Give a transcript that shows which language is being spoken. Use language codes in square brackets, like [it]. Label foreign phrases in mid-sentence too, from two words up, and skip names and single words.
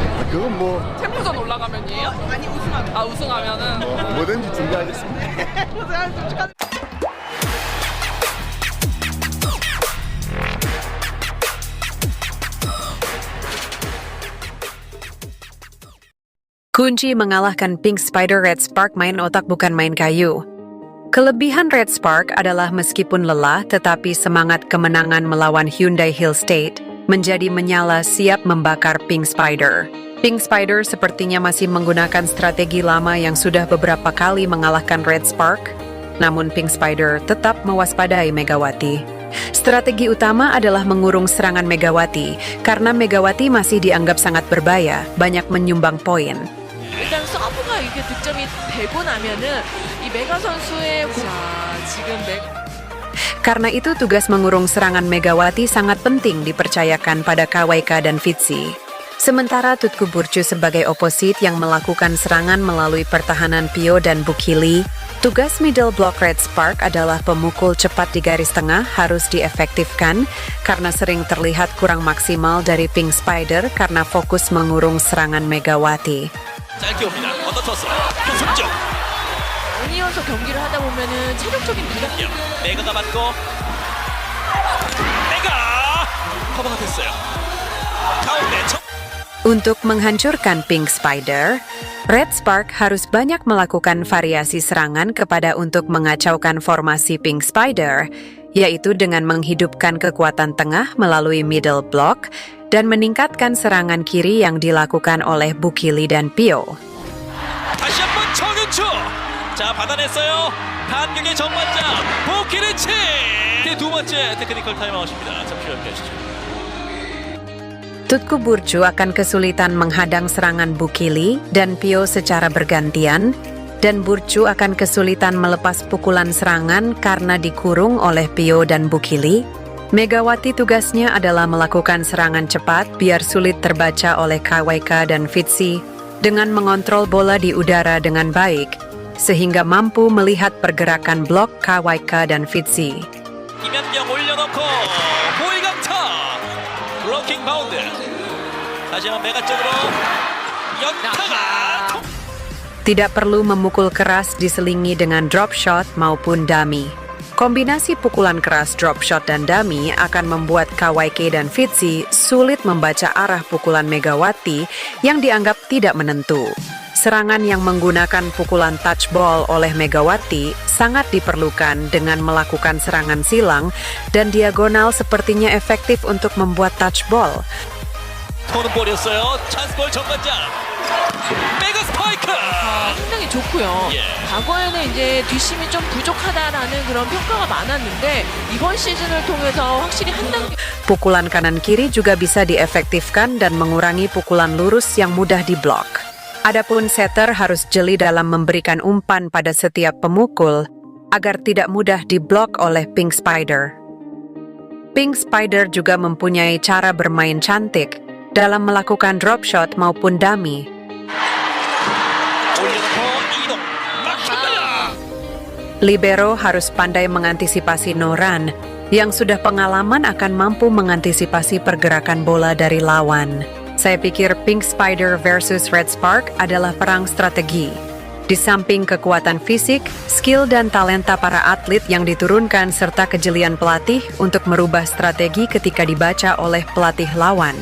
[ko] 그건 뭐 챔프전 올라가면이에요? 아니 우승하면. 아 우승하면은 뭐든지 준비하겠습니다. 고생하셨습니다. 축하. [id] Kunci mengalahkan Pink Spider Red Spark main otak bukan main kayu. Kelebihan Red Spark adalah meskipun lelah tetapi semangat kemenangan melawan Hyundai Hill State menjadi menyala siap membakar Pink Spider. Pink Spider sepertinya masih menggunakan strategi lama yang sudah beberapa kali mengalahkan Red Spark, namun Pink Spider tetap mewaspadai Megawati. Strategi utama adalah mengurung serangan Megawati, karena Megawati masih dianggap sangat berbahaya, banyak menyumbang poin. [ko] 일단 서브가 이게 득점이 되고 나면은 이 메가 선수의 지금 [id] Karena itu tugas mengurung serangan Megawati sangat penting dipercayakan pada KWK dan Fitzy. Sementara Tutku Burcu sebagai oposit yang melakukan serangan melalui pertahanan Pio dan Bukili, tugas [en] middle block [id] Red Spark adalah pemukul cepat di garis tengah harus diefektifkan karena sering terlihat kurang maksimal dari Pink Spider karena fokus mengurung serangan Megawati. [ko] 짧게 옵니다. 얻어쳤어요. 교승적. 아니어서 경기를 하다 보면은 체력적인 부담. 메가가 맞고 메가 커버가 됐어요. 가운데 [id] Untuk menghancurkan Pink Spider, Red Spark harus banyak melakukan variasi serangan kepada untuk mengacaukan formasi Pink Spider, yaitu dengan menghidupkan kekuatan tengah melalui [en] middle block [id] dan meningkatkan serangan kiri yang dilakukan oleh Bukili dan Pio. [ko] 다시 한번 정윤주. 자 받아냈어요. 반격의 정반장 보키리치. 두 번째 테크니컬 타임아웃입니다. 잠시 후에 하시죠. [id] Tutku Burcu akan kesulitan menghadang serangan Bukili dan Pio secara bergantian, dan Burcu akan kesulitan melepas pukulan serangan karena dikurung oleh Pio dan Bukili. Megawati tugasnya adalah melakukan serangan cepat biar sulit terbaca oleh KWK dan Fitzy dengan mengontrol bola di udara dengan baik, sehingga mampu melihat pergerakan blok KWK dan Fitzy. [ko] 김연경 올려놓고 보이강타 블로킹 바운드 다시 한번 메가 쪽으로 연타가 [id] Tidak perlu memukul keras diselingi dengan [en] drop shot [id] maupun dummy. Kombinasi pukulan keras [en] drop shot [id] dan dummy akan membuat KWK dan Fitzy sulit membaca arah pukulan Megawati yang dianggap tidak menentu. Serangan yang menggunakan pukulan [en] touch ball [id] oleh Megawati sangat diperlukan dengan melakukan serangan silang dan diagonal sepertinya efektif untuk membuat [en] touch ball. [ko] 토는 볼이었어요. 찬스볼 정관장 메가 스파이크. 상당히 좋고요. 예. 과거에는 이제 뒷심이 좀 부족하다라는 그런 평가가 많았는데 이번 시즌을 통해서 확실히 한 단계. [id] Pukulan kanan kiri juga bisa diefektifkan dan mengurangi pukulan lurus yang mudah diblok. Adapun setter harus jeli dalam memberikan umpan pada setiap pemukul agar tidak mudah diblok oleh Pink Spider. Pink Spider juga mempunyai cara bermain cantik dalam melakukan [en] drop shot [id] maupun dummy. [ko] 올려놓고 이동 막힙니다. [id] Libero harus pandai mengantisipasi no run, yang sudah pengalaman akan mampu mengantisipasi pergerakan bola dari lawan. Saya pikir Pink Spider versus Red Spark adalah perang strategi. Di samping kekuatan fisik, skill dan talenta para atlet yang diturunkan serta kejelian pelatih untuk merubah strategi ketika dibaca oleh pelatih lawan.